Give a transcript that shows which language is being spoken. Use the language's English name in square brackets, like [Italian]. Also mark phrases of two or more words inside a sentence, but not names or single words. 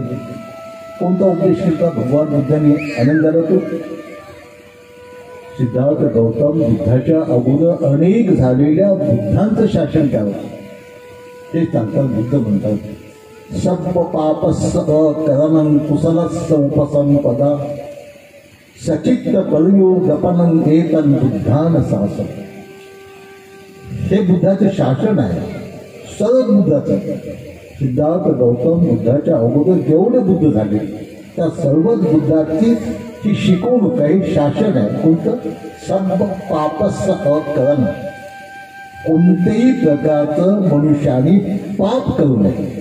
[Marathi] कोणता उपदेश केला भगवान बुद्धांनी आनंदाला? तो सिद्धार्थ गौतम बुद्धाच्या अगोदर अनेक झालेल्या बुद्धांचं शासन काय होतं ते सांगतात. बुद्ध म्हणतात [Pali] सब पापस्स करणं कुशलस्स उपसंपदा सचित्त कलयुगपनं एतं बुद्धान शासन. [Marathi] हे बुद्धाचं शासन आहे, सर्व बुद्धाचं. सिद्धार्थ गौतम बुद्धाच्या अगोदर जेवढे बुद्ध झाले त्या सर्वच बुद्धाची ही शिकवणूक आहे, शासन आहे. कोणतं? [Pali] सब पापस्स अकरण, [Marathi] कोणत्याही प्रकारचं मनुष्याने पाप करू नये.